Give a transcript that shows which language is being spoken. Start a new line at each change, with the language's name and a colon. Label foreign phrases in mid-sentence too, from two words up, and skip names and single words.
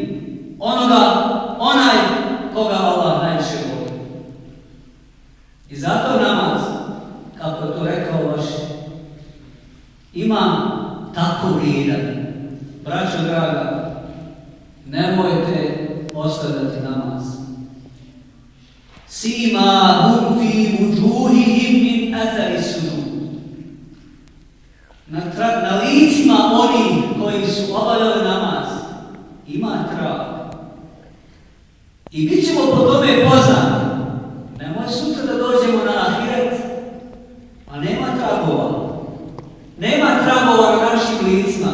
Bosnian: Onaj koga Allah najviše voli. I zato namaz, kako je to rekao vaš imam, tako vrijedan. Braćo draga, nemojte ostavljati namaz.
Arabic: سيماهم في وجوههم من أثر السجود.
Bosnian: Na licima oni koji su obavljali namaz ima trag. I bit ćemo po tome poznati. Nemoj sutra da dođemo na ahiret, a nema tragova. Nema tragova na našim licima.